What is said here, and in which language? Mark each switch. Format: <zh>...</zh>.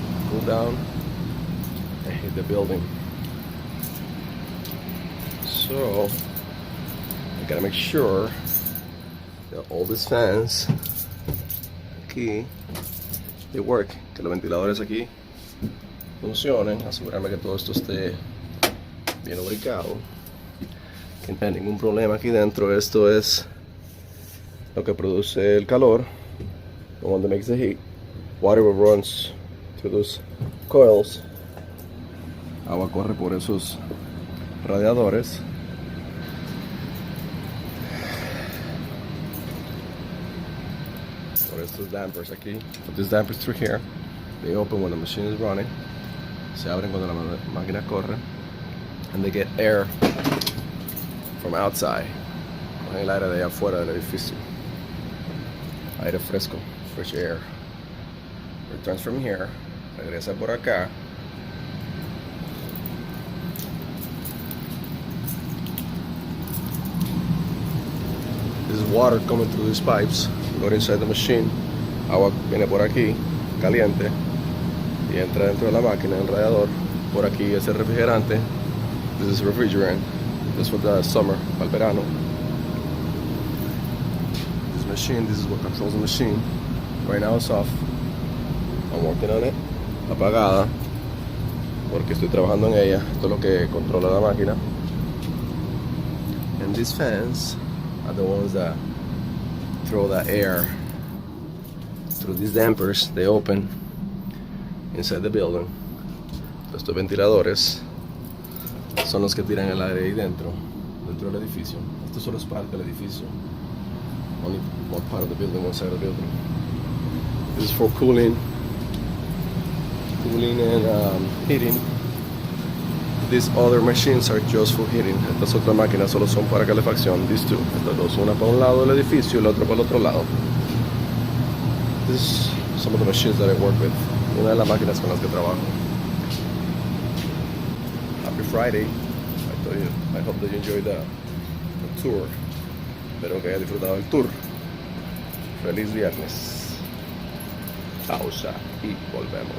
<en>Cool down and heat the building. So I gotta make sure that all these fans aquí they work,</en> <es>que los ventiladores aquí funcionen, asegurarme que todo esto esté bien lubricado, que no haya ningún problema aquí dentro. Esto es lo que produce el calor,</es> <en>the one that makes the heat. Water runs through those coils.</en> <es>Agua corre por esos radiadores. Por estos dampers aquí.</es> <en>Put these dampers through here. They open when the machine is running.</en> <es>Se abren cuando la máquina corre.</es> <en>And they get air from outside.</en> <es>Cogen el aire de allá afuera del edificio. Aire fresco,</es> <en>fresh air. Returns from here.</en> <es>Regresa por acá.</es> <en>This is water coming through these pipes. Going inside the machine.</en> <es>Agua viene por aquí, caliente, y entra dentro de la máquina, el radiador. Por aquí es el refrigerante.</es> <en>This is refrigerant. This is for the summer,</en> <es>para el verano.</es> <en>This machine, this is what controls the machine. Right now it's off. I'm working on it.</en> <es>Apagada, porque estoy trabajando en ella. Esto es lo que controla la máquina.</es> <en>And these fans are the ones that throw the air through these dampers. They open inside the building.</en> <es>Estos ventiladores son los que tiran el aire ahí dentro del edificio. Esto solo es parte del edificio.</es> <en>Only one part of the building, one side of the building. This is for cooling and heating. These other machines are just for heating.</en> <es>Estas otras máquinas solo son para calefacción.</es> <en>These two,</en> <es>estas dos, una para un lado del edificio y la otra para el otro lado.</es> <en>This is some of the machines that I work with.</en> <es>Una de las máquinas con las que trabajo.</es> <en>Happy Friday. I hope that you enjoyed the tour.</en> <es>Espero que haya disfrutado del tour. Feliz viernes. Pausa y volvemos.</es>